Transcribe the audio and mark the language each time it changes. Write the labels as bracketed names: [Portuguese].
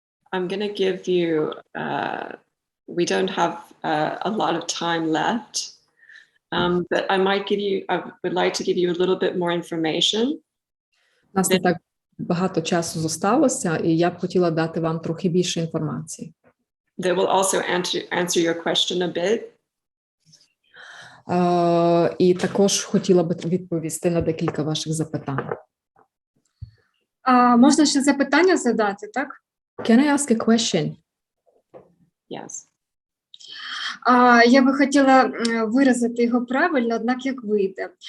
[English] I'm going to give you, we don't have a lot of time left, but I would like to give you a little bit more information. [Ukrainian] У нас не так багато часу зосталося, і я б хотіла дати вам трохи більше інформації. [English] That will also answer your question a bit. [Ukrainian] І також хотіла б відповісти на декілька ваших запитань. Можна ще запитання задати, так? [English] Can I ask a question? Yes. [Ukrainian] Я би хотіла виразити його правильно, однак як вийде.